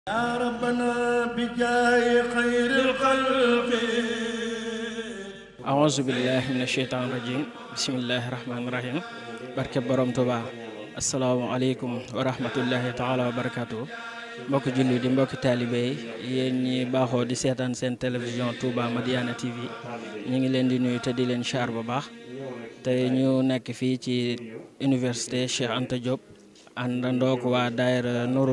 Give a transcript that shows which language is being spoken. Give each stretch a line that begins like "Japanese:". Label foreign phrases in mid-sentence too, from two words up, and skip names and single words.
Arabic: يا ربنا بجاه خير الخلق أعوذ بالله من الشيطان الرجيم بسم الله الرحمن الرحيم
Wolof: barke borom Tuubaa
Arabic: السلام عليكم ورحمة الله تعالى وبركاته
Wolof: mbokki julli di mbokki taalibe yi yéen ñi baaxoo di seetaan seen télévision Touba Madiyana TV ñu ngi leen di nuyu te di leen char bu baax te ñu nekk fii ci université Cheikh Anta Diop àndandoo ko waa daayira Nourou